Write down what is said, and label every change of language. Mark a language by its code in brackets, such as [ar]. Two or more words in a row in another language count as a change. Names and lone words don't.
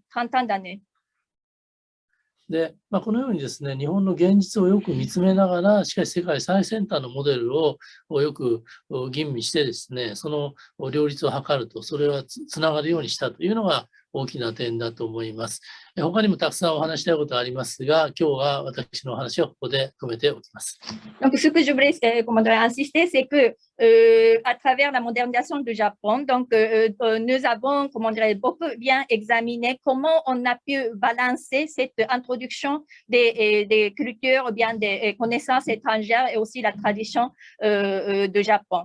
[fr] 30 ans d'années. [ja] で、このようにですね、日本の現実をよく見つめながら、しかし世界最先端のモデルをよく吟味してですね、その両立を図ると、それはつながるようにしたというのが大きな点だと思います。他にもたくさんお話したいことありますが、今日は私の話はここで止めておきます。 [fr] Donc, ce que je voulais insister, c'est que à travers la modernisation du Japon, donc nous avons, comment dirais, beaucoup bien examiné comment on a pu balancer cette introduction des cultures ou bien des connaissances étrangères et aussi la tradition du Japon.